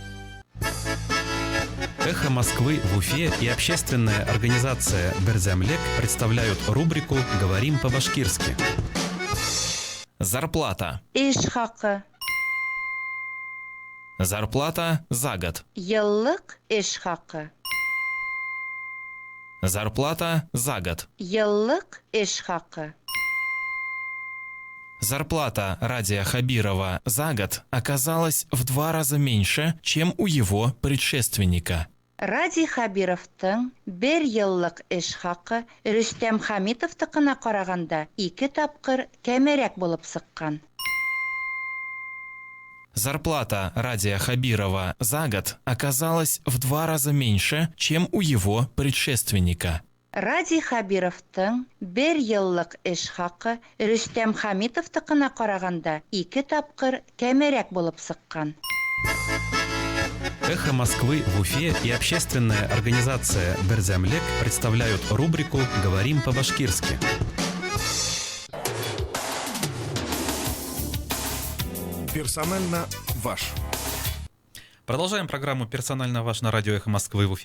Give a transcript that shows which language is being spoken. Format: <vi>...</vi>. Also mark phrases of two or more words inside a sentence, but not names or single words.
<ru>«Эхо Москвы» в Уфе и общественная организация «Берземлек» представляют рубрику «Говорим по-башкирски». Зарплата.</ru> <ba>Иш хакы.</ba> <ru>Зарплата за год.</ru> <ba>Еллык эш хакы.</ba> <ru>Зарплата за год.</ru> <ba>Еллык эш хакы.</ba> <ru>Зарплата Радия Хабирова за год оказалась в 2 раза меньше, чем у его предшественника.</ru> <ba>Ради Хабировтың 1 еллык эш хакы Рөстәм Хамитовтыкына караганда 2 тапкыр кәмерәк булып сыккан.</ba> <ru>Зарплата Радия Хабирова за год оказалась в 2 раза меньше, чем у его предшественника.</ru> <ba>Ради Хабировтың 1 еллык эш хакы Рөстәм Хамитовтыкына караганда 2 тапкыр кәмерәк булып сыккан.</ba> <ru>«Эхо Москвы» в Уфе и общественная организация «Берзямлек» представляют рубрику «Говорим по-башкирски». Персонально ваш. Продолжаем программу «Персонально ваш» на радио «Эхо Москвы» в Уфе.</ru>